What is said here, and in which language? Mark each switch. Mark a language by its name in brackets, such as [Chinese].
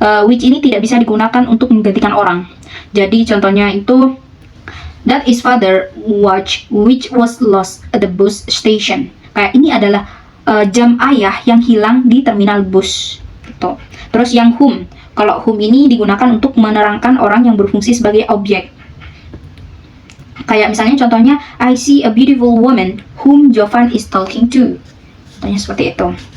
[Indonesian] Which ini tidak bisa digunakan untuk menggantikan orang. Jadi contohnya itu [English] that is father watch which was lost at the bus station. [Indonesian] Kayak ini adalah jam ayah yang hilang di terminal bus. Gitu. Terus yang whom. Kalau whom ini digunakan untuk menerangkan orang yang berfungsi sebagai objek. Kayak misalnya contohnya [English] I see a beautiful woman whom Jovan is talking to. [Indonesian] Contohnya seperti itu.